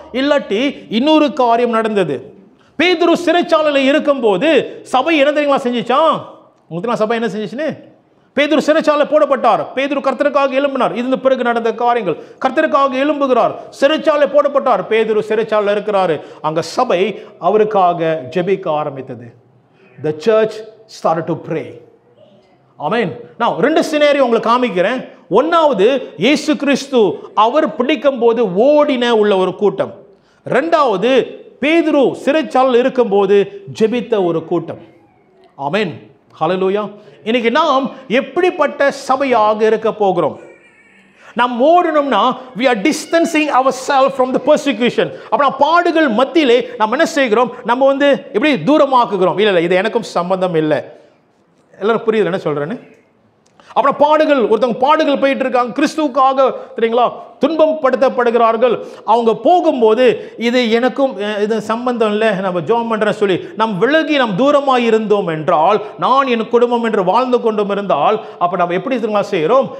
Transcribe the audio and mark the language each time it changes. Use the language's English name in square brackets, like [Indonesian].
[Tamil] இல்லாட்டி இன்னொரு காரியம் நடந்தது. பேதுரு சிறைச்சாலையில் இருக்கும் போது சபை என்ன தெரியுங்களா செஞ்சிச்சான்? உங்களுக்கு சபை என்ன செஞ்சிச்சுன்னு? பேதுரு சிறைச்சாலை போடப்பட்டார். பேதுரு கர்த்தருக்காக எழும்பினார். இது பிறகு நடந்த காரியங்கள். கர்த்தருக்காக எழும்புகிறார், சிறைச்சாலை போடப்பட்டார். பேதுரு சிறைச்சாலை இருக்கிறாரு. அங்க சபை அவருக்காக ஜெபிக்க ஆரம்பித்தது. [English] The church started to pray. [Tamil] ஆமென். நான் ரெண்டு சினேரியோ உங்களுக்கு காமிக்கிறேன். ஒன்னாவது, இயேசு கிறிஸ்து அவர் பிடிக்கும் போது ஓடின உள்ள ஒரு கூட்டம். ரெண்டாவது, பேதுரு சிறைச்சாலையில் இருக்கும்போது ஜெபித்த ஒரு கூட்டம். ஆமென். ஹல்லேலூயா. இன்னைக்கு நாம் எப்படிப்பட்ட சபையாக இருக்க போகிறோம்? நாம் ஓடணும்னா [English] we are distancing ourselves from the persecution. [Tamil] அப்ப பாடுகள் மத்தியிலே நாம் என்ன செய்கிறோம்? நம்ம எப்படி தூரமாக்குகிறோம். இல்ல இது எனக்கும் சம்பந்தம் இல்லை. எல்லாரும் புரியுது என்ன சொல்றேன்னு? அப்புறம் பாடுகள், ஒருத்தவங்க பாடுகள் போயிட்டு இருக்காங்க, கிறிஸ்துவுக்காக தெரியுங்களா துன்பம் படுத்தப்படுகிறார்கள். அவங்க போகும்போது இது எனக்கும் இது சம்பந்தம் இல்லை, நம்ம ஜெபம் பண்றேன் சொல்லி நாம் விலகி நாம் தூரமாக இருந்தோம் என்றால், நான் என் குடும்பம் என்று வாழ்ந்து கொண்டும் இருந்தால், அப்ப நம்ம எப்படி செய்கிறோம்?